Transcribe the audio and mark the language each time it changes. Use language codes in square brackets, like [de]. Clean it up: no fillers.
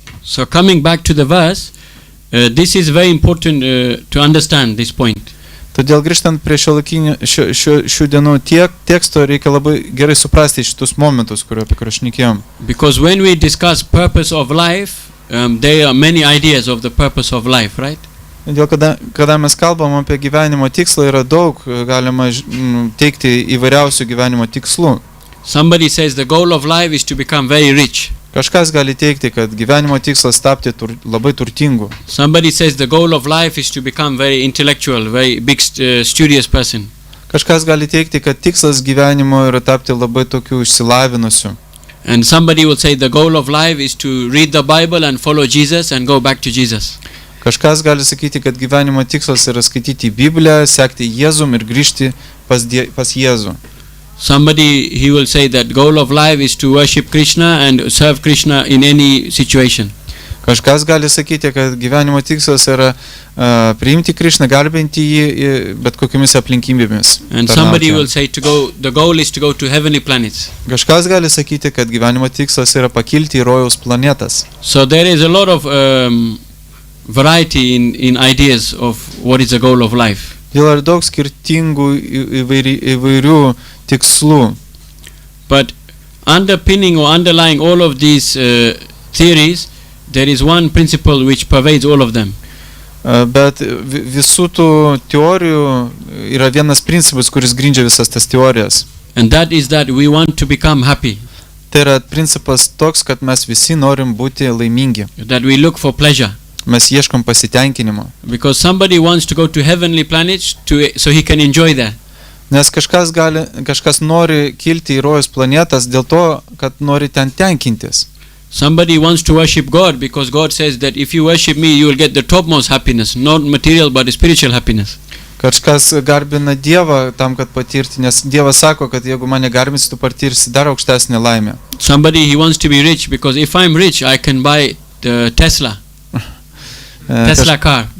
[en] So coming back to the verse, this is very important to understand this point. [lt] Todėl grįžtant prie šių dienų teksto reikia labai gerai suprasti šitus momentus, apie kuriuos šnekėjom. [en] Because when we discuss purpose of life, there are many ideas of the purpose of life, right? [lt] Todėl, kada mes kalbam apie gyvenimo tikslą, yra daug, galima teikti įvairiausių gyvenimo tikslų. [en] Somebody says the goal of life is to become very rich. [lt] Kažkas gali teikti, kad gyvenimo tikslas tapti labai turtingu. [en] Somebody says the goal of life is to become very intellectual, very big studious person. [lt] Kažkas gali teikti, kad tikslas gyvenimo yra tapti labai tokiu išsilavinusiu. [en] And somebody will say the goal of life is to read the Bible and follow Jesus and go back to Jesus. [lt] Kažkas gali sakyti, kad gyvenimo tikslas yra skaityti Bibliją, sekti Jėzum ir grįžti pas Jėzų. [en] Somebody, he will say that goal of life is to worship Krishna and serve Krishna in any situation. [lt] Kažkas gali sakyti, kad gyvenimo tikslas yra priimti Krišną, garbinti jį bet kokiamis aplinkybėmis. [en] And somebody will say the goal is to go to heavenly planets. [lt] Kažkas gali sakyti, kad gyvenimo tikslas yra pakilti į rojaus planetas. [en] So there is a lot of variety in ideas of what is the goal of life. [lt] Yra daug skirtingų įvairių tikslų. [en] But underpinning or underlying all of these theories, there is one principle which pervades all of them. [lt] Bet visų tų teorijų yra vienas principas, kuris grindžia visas tas teorijas. [en] And that is that we want to become happy. [lt] Tai yra principas toks, kad mes visi norim būti laimingi. [en] That we look for pleasure. [lt] Mes ieškom pasitenkinimo. [en] Because somebody wants to go to heavenly planets so he can enjoy that. [lt] Nes kažkas nori kilti į rojus planetas dėl to, kad nori ten tenkintis. [en] Somebody wants to worship God because God says that if you worship me, you will get the topmost happiness, not material but spiritual happiness. [lt] Kažkas garbina Dievą tam, kad patirti, nes Dievas sako, kad jeigu mane garbinsi, tu patirsi dar aukštesnę laimę. [en] Somebody, he wants to be rich because if I'm rich, I can buy the Tesla car.